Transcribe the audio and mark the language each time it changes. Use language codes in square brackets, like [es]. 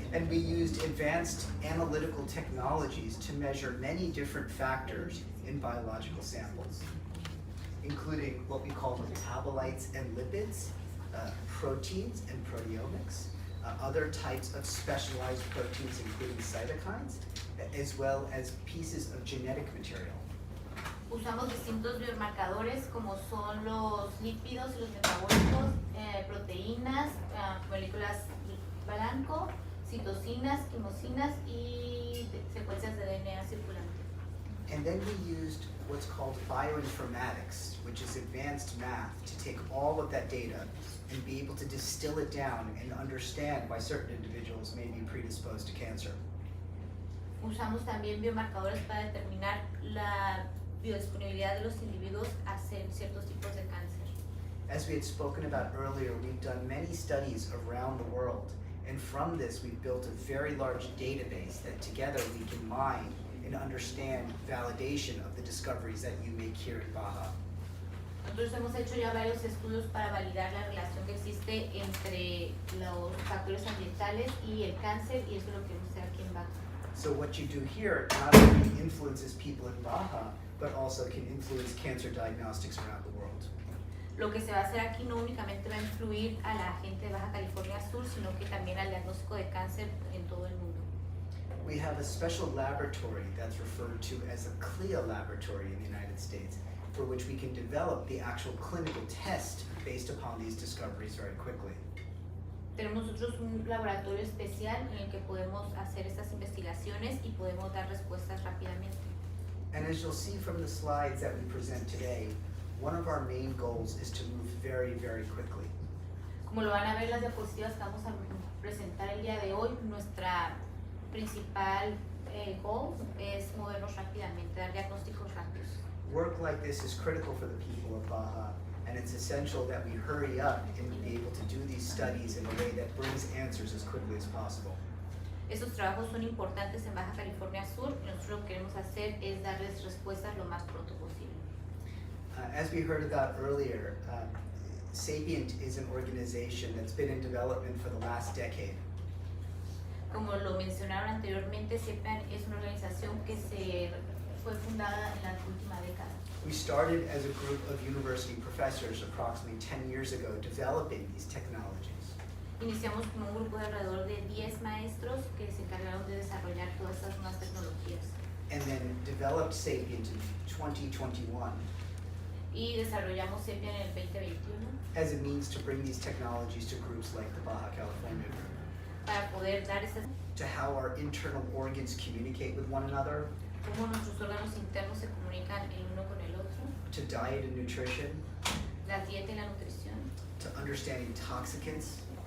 [en] And we used advanced analytical technologies to measure many different factors in biological samples, including what we call metabolites and lipids, proteins and proteomics, other types of specialized proteins including cytokines, as well as pieces of genetic material. [es] Usamos distintos biomarcadores como son los lípidos y los metabólicos, proteínas, moléculas blanco, citocinas, quimosinas y secuencias de DNA circulante. [en] And then we used what's called bioinformatics, which is advanced math, to take all of that data and be able to distill it down and understand why certain individuals may be predisposed to cancer. [es] Usamos también biomarcadores para determinar la biodisponibilidad de los individuos a ciertos tipos de cáncer. [en] As we had spoken about earlier, we've done many studies around the world, and from this we've built a very large database that together we can mine and understand validation of the discoveries that you make here in Baja. [es] Nosotros hemos hecho ya varios estudios para validar la relación que existe entre los factores ambientales y el cáncer, y eso es lo que vamos a hacer aquí en Baja. [en] So what you do here not only influences people in Baja, but also can influence cancer diagnostics around the world. [es] Lo que se va a hacer aquí no únicamente va a influir a la gente de Baja California Sur, sino que también al diagnóstico de cáncer en todo el mundo. [en] We have a special laboratory that's referred to as a CLIA laboratory in the United States, for which we can develop the actual clinical test based upon these discoveries very quickly. [es] Tenemos nosotros un laboratorio especial en el que podemos hacer estas investigaciones y podemos dar respuestas rápidamente. [en] And as you'll see from the slides that we present today, one of our main goals is to move very, very quickly. [es] Como lo van a ver las diapositivas que vamos a presentar el día de hoy, nuestra principal [en] goal [es] es movernos rápidamente, dar diagnósticos rápidos. [en] Work like this is critical for the people of Baja, and it's essential that we hurry up and be able to do these studies in a way that brings answers as quickly as possible. [es] Estos trabajos son importantes en Baja California Sur y nosotros lo que queremos hacer es darles respuestas lo más pronto posible. [en] As we heard about earlier, Sapient is an organization that's been in development for the last decade. [es] Como lo mencionaron anteriormente, CEPAN es una organización que se fue fundada en la última década. [en] We started as a group of university professors approximately 10 years ago developing these technologies. [es] Iniciamos con un grupo de alrededor de 10 maestros que se encargaron de desarrollar todas estas nuevas tecnologías. [en] And then developed Sapient in 2021 [es] Y desarrollamos CEPIAN en el 2021 [en] as a means to bring these technologies to groups like the Baja California group, [es] para poder dar estas, [en] to how our internal organs communicate with one another, [es] cómo nuestros órganos internos se comunican el uno con el otro, [en] to diet and nutrition, [es] la dieta y la nutrición, [en] to understand intoxicants,